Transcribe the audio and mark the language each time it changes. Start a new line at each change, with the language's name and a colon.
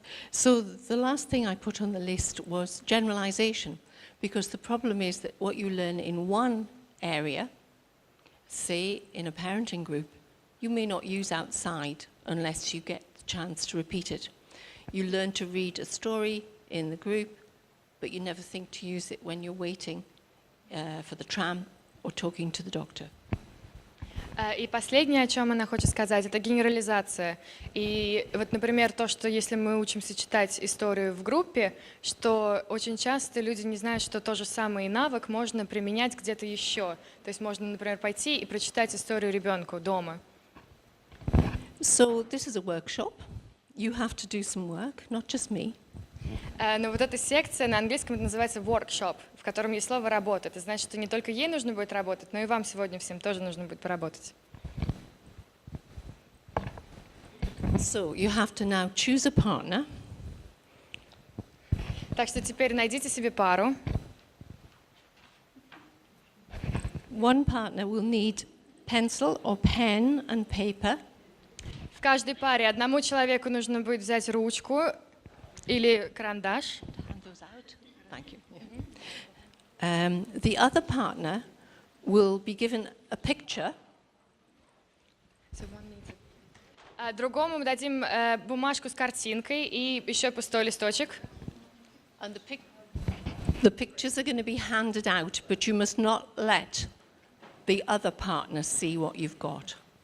English: So the last thing I put on the list was generalization, because the problem is that what you learn in one area, say in a parenting group, you may not use outside unless you get the chance to repeat it. You learn to read a story in the group, but you never think to use it when you're waiting for the tram or talking to the doctor.
Russian: И последнее, о чем она хочет сказать, это генерализация. И вот, например, то, что если мы учимся читать историю в группе, что очень часто люди не знают, что тот же самый навык можно применять где-то еще. То есть можно, например, пойти и прочитать историю ребенку дома.
English: So this is a workshop. You have to do some work, not just me.
Russian: Но вот эта секция на английском это называется workshop, в котором есть слово «работа». Это значит, что не только ей нужно будет работать, но и вам сегодня всем тоже нужно будет поработать.
English: So you have to now choose a partner.
Russian: Так что теперь найдите себе пару.
English: One partner will need pencil or pen and paper.
Russian: В каждой паре одному человеку нужно будет взять ручку или карандаш.
English: Hand those out. Thank you. The other partner will be given a picture.
Russian: Другому мы дадим бумажку с картинкой и еще пустой листочек.
English: And the pictures are going to be handed out, but you must not let the other partner see what you've got.